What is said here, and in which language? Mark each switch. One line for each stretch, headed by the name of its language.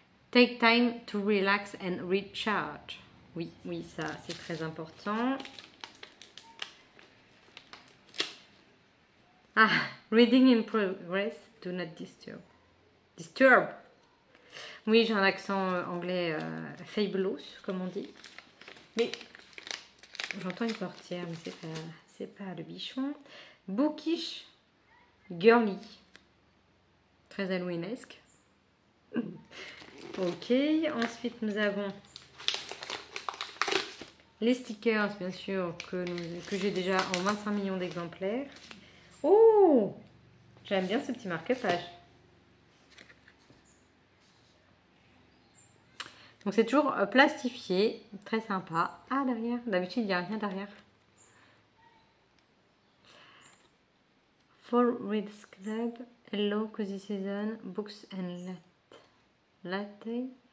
English: Take time to relax and recharge.
French: Oui, oui, ça c'est très important.
English: Ah, reading in progress, do not disturb. Disturb.
French: Oui, j'ai un accent anglais fabulous, comme on dit. Mais j'entends une portière, mais c'est pas le bichon.
English: Bookish, girly.
French: Très halloweenesque. Ok, ensuite nous avons les stickers, bien sûr, que j'ai déjà en 25 millions d'exemplaires. Oh, j'aime bien ce petit marque-page. Donc c'est toujours plastifié, très sympa. Ah, derrière, d'habitude il n'y a rien derrière.
English: Fall Reads Club, Hello Cozy Season, Books and Latte.